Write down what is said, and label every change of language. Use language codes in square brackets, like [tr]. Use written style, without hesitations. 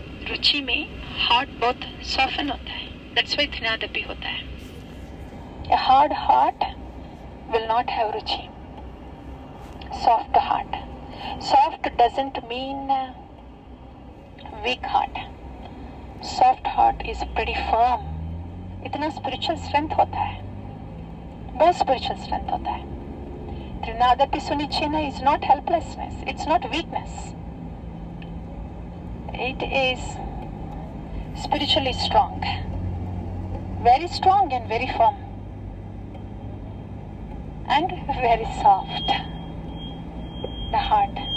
[hi] रुचि में heart बहुत soften होता है. [en] That's why Trinadapi [hi] होता है. [en] A hard heart will not have ruchi. Soft heart. Soft doesn't mean weak heart. Soft heart is pretty firm. [hi] इतना [en] spiritual strength [hi] होता है. बहुत spiritual strength होता है. [en] Trinadapi Sunichena is not helplessness. It's not weakness. It is spiritually strong. Very strong and very firm. And very soft. The heart.